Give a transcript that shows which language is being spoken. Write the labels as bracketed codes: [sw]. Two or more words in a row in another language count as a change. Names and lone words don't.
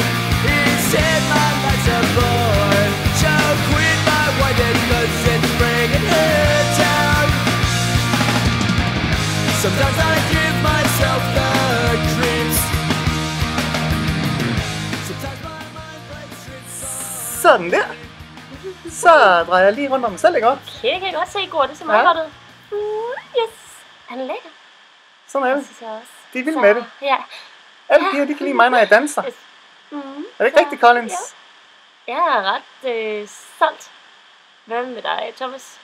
[en] He said my life's a bore. So quit my wedding 'cause it's bringing her down. Sometimes I give myself the creeps. Sometimes my mind plays tricks. [da] Sådan der. Så drejer jeg lige rundt om mig selv, ikke også? Okay, det kan jeg godt se, Gord. Det ser meget godt ud. Yes. Han er lækker. Sådan er det. Det synes jeg også. De er vilde med det. Ja. Alle piger, de kan lide mig, når jeg danser. Yes. Er det ikke rigtigt, Collins? Ja. Jeg er ret stolt. Hvad med dig, Thomas?